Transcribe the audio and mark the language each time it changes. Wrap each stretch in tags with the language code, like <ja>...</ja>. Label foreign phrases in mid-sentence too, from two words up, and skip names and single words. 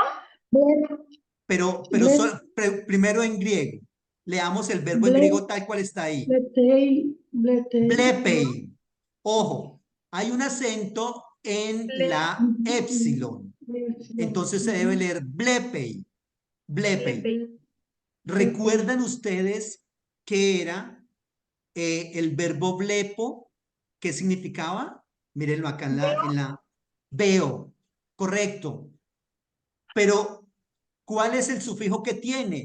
<es>Ver, Pero ble- primero en griego. Leamos el verbo en ble- griego tal cual está ahí.</es> <el>bletei,</el> <es>Blepei. Ojo, hay un acento en ble, la épsilon. Entonces se debe leer blepei.</es> <el>Blepei. blepe,</el> <es>¿Recuerdan ustedes qué era el verbo blepo? ¿Qué significaba? Mírenlo acá en la veo. Correcto. Pero, ¿cuál es el sufijo que tiene?</es>